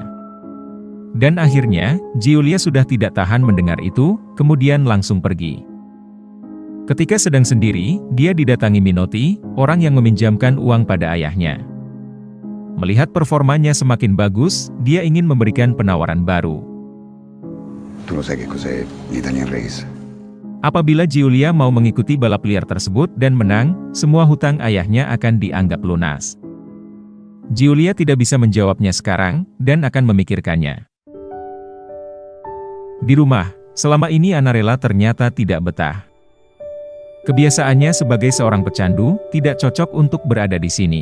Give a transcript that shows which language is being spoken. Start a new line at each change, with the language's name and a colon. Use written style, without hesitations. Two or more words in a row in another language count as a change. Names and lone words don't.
Indonesian: Dan akhirnya, Giulia sudah tidak tahan mendengar itu, kemudian langsung pergi. Ketika sedang sendiri, dia didatangi Minotti, orang yang meminjamkan uang pada ayahnya. Melihat performanya semakin bagus, dia ingin memberikan penawaran baru.
Italian: Tu lo sai che cos'è l'Italian Race?
Indonesian: Apabila Giulia mau mengikuti balap liar tersebut dan menang, semua hutang ayahnya akan dianggap lunas. Giulia tidak bisa menjawabnya sekarang, dan akan memikirkannya. Di rumah, selama ini Annarella ternyata tidak betah. Kebiasaannya sebagai seorang pecandu, tidak cocok untuk berada di sini.